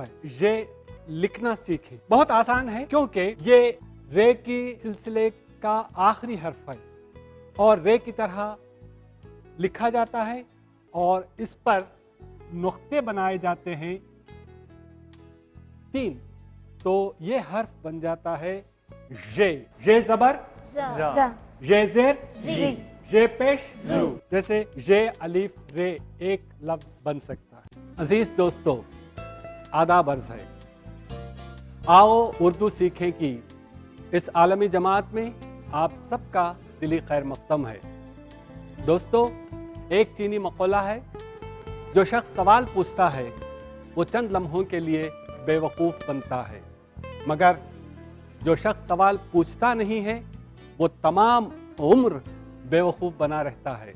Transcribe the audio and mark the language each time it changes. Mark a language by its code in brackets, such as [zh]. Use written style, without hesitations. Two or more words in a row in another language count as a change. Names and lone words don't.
[ur] ژ لکھنا سیکھیں, بہت آسان ہے کیونکہ یہ رے کی سلسلے کا آخری حرف ہے اور رے کی طرح لکھا جاتا ہے اور اس پر نقطے بنائے جاتے ہیں 3, تو یہ حرف بن جاتا ہے ژ. ژ زبر ژ زیر ژ پیش زو, جیسے ژ الف رے ایک لفظ بن سکتا ہے. عزیز دوستو, آداب عرض ہے, آؤ اردو سیکھیں کی اس عالمی جماعت میں آپ سب کا دلی خیر مقدم ہے. دوستو, ایک چینی مقولہ ہے, جو شخص سوال پوچھتا ہے وہ چند لمحوں کے لیے بے وقوف بنتا ہے, مگر جو شخص سوال پوچھتا نہیں ہے وہ تمام عمر بے وقوف بنا رہتا ہے.